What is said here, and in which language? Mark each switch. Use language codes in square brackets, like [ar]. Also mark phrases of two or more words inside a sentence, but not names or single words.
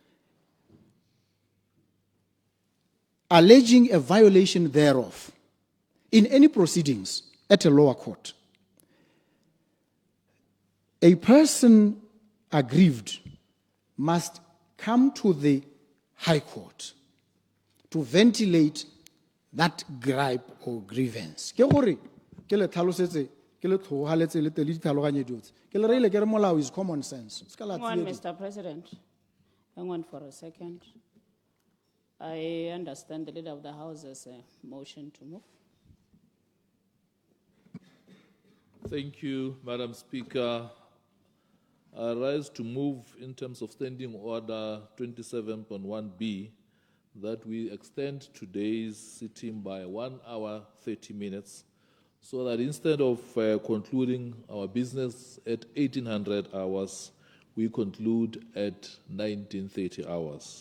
[en] alleging a violation thereof in any proceedings at a lower court, a person aggrieved must come to the High Court to ventilate that gripe or grievance. [tn] Ke gore ke le tlhalosetse ke le tlhogaletse le tele ditlhaloganye dutse ke le reile ke re molao [en] is common sense. Hang on, Mr. President. Hang on for a second. I understand the leader of the House has a motion to move. Thank you, Madam Speaker. I rise to move in terms of Standing Order 27.1b that we extend today's sitting by 1 hour 30 minutes so that instead of concluding our business at 1800 hours, we conclude at 1930 hours.